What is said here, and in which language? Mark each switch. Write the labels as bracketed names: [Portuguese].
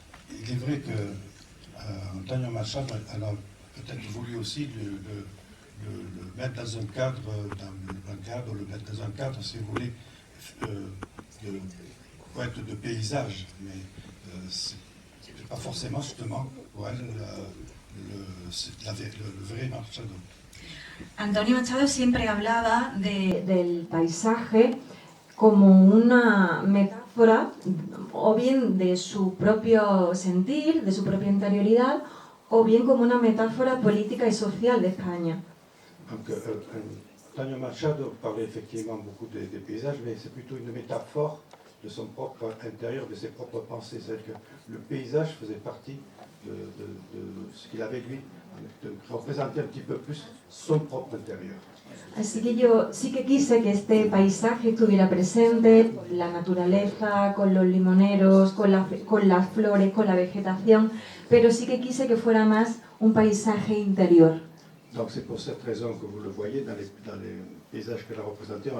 [French] Il est vrai que Antonio Machado a peut-être voulu aussi le mettre dans un cadre, le mettre dans un cadre, si vous voulez, de poète de paysage, mais c'est pas forcément justement pour elle le vrai Machado. [Spanish] Antonio Machado siempre hablaba del paisaje como una metáfora o bien de su propio sentir, de su propia interioridad, o bien como una metáfora política y social de España. [French] Donc, Antonio Machado parlait effectivement beaucoup des paysages, mais c'est plutôt une métaphore de son propre intérieur, de ses propres pensées. C'est-à-dire que le paysage faisait partie de ce qu'il avait lui, de représenter un petit peu plus son propre intérieur. [Spanish] Así que yo sí que quise que este paisaje estuviera presente, con la naturaleza, con los limoneros, con las flores, con la vegetación, pero sí que quise que fuera más un paisaje interior. [French] Donc c'est pour cette raison que vous le voyez dans les paysages qu'elle a représentés.